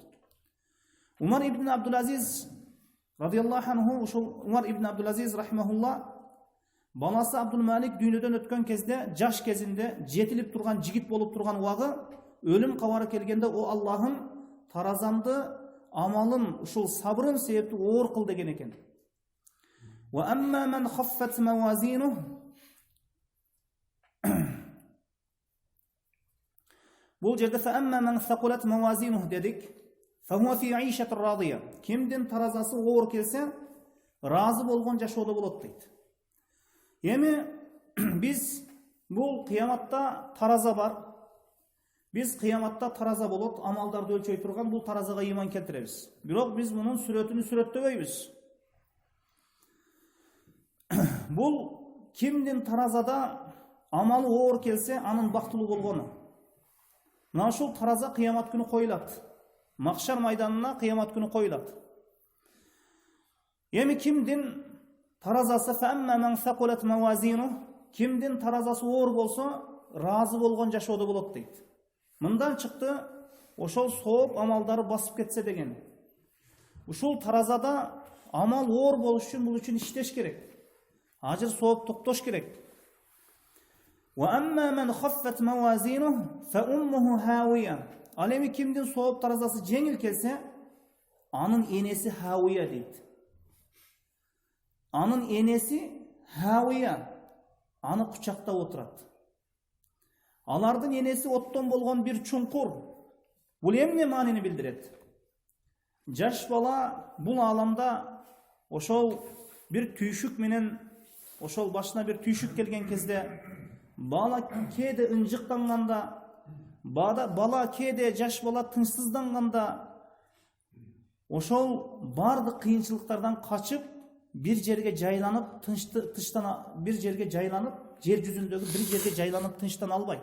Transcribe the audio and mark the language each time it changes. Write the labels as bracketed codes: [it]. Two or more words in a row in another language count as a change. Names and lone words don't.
[ky] Умар ибн Абдул-Азиз [ar] رضي الله عنه, [ky] ошол Умар ибн Абдул-Азиз рахимахулла, баласы Абдул-Малик дүйнөдөн өткөн кезде, жаш кезинде жетилип турган жигит болуп турган убагы, өлүм кабары келгенде, о Аллахым, таразамды, амалым, ушул сабырым себепти оор кыл деген экен. [ar] وأما من خفت موازينه. [ky] Бул жерде [ar] فأما من ثقلت موازينه [ky] дедик. [ar] فهو في عيشة راضية. [ky] Кимдин таразасы оор келсе, разы болгон жашоодо болот дейт. Эми биз бул кыяматта тараза бар. Биз кыяматта тараза болот, amaldарды өлчөй турган бул таразага иман келтиребиз. Бирок биз мунун сүрөтүнү сүрөттөбөйбүз. Бул кимдин таразада амалы оор келсе, анын бактылуу болгону. Мына ушул тараза кыямат күнү коюлат. Макшар майданына кыямат күнү коюлат. Эми кимдин таразасы [ar] فأما من ثقلت موازينه, [ky] кимдин таразасы оор болсо, разы болгон жашоодо болот дейт. Мындан чыкты, ошол сооп амалдары басып кетсе деген. Ушул таразада амал оор болуш үчүн бул үчүн иштеш керек. Ажыр сооп токтош керек. [ar] وأما من خفت موازينه فأمه هاوية. [ky] Ал эми кимдин сооп таразасы жеңил келсе, анын энеси хавия дейт. Анын энеси хавия. Аны кучактап отурат. Алардын энеси оттон болгон бир чуңкур. Бул эмне маанини билдирет? Жаш бала бул аламда ошол бир түйшүк менен, ошол башына бир түйшүк келген кезде, бала кээде ынжыктанганда, бала кээде жаш бала тынчсызданганда, ошол бардык кыйынчылыктардан качып, бир жерге жайланып, бир жерге жайланып, жер жүзүндөгү бир жерге жайланып тынчтан албайт.